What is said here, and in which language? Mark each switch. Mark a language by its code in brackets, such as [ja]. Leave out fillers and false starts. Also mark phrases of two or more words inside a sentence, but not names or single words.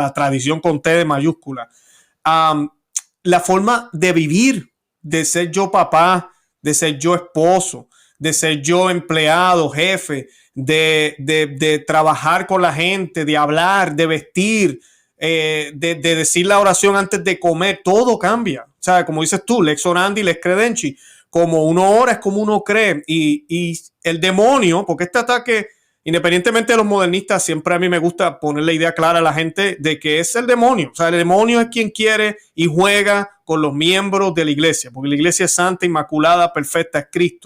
[es] La tradición con T de mayúscula. La forma de vivir, de ser yo papá, de ser yo esposo, de ser yo empleado, jefe, de trabajar con la gente, de hablar, de vestir, de decir la oración antes de comer, todo cambia. O sea, como dices tú, [la] lex orandi, lex credenci, [es] como uno ora es como uno cree. Y el demonio, porque este ataque, independientemente de los modernistas, siempre a mí me gusta poner la idea clara a la gente de que es el demonio. O sea, el demonio es quien quiere y juega con los miembros de la iglesia, porque la iglesia es santa, inmaculada, perfecta, es Cristo.